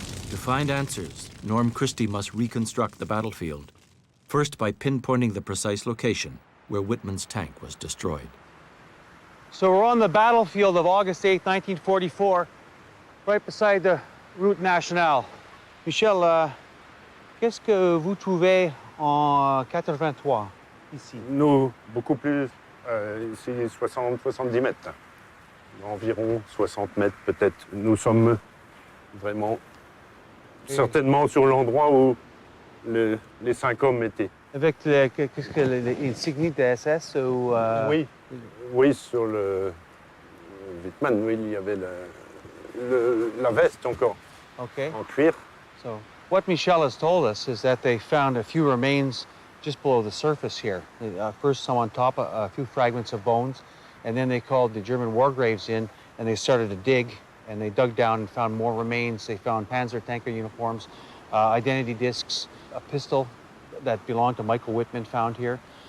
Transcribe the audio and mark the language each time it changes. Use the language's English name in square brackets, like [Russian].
[English] To find answers, Norm Christie must reconstruct the battlefield, first by pinpointing the precise location where Wittmann's tank was destroyed. So we're on the battlefield of August 8, 1944, right beside the route nationale. [French] Michel, qu'est-ce que vous trouvez en 83 ici? Nous, beaucoup plus, ici 70 mètres, environ 60 mètres peut-être. Nous sommes vraiment certainement sur l'endroit où les 5 hommes étaient. Avec l'insigne de SS ou... Oui, oui, sur le Wittmann, oui, il y avait la veste encore, [English] Okay. [French] en cuir. [English] So what Michel has told us is that they found a few remains just below the surface here. First some on top, a few fragments of bones, and then they called the German war graves in and they started to dig, and they dug down and found more remains. They found Panzer tanker uniforms, identity discs, a pistol that belonged to Michael Wittmann found here.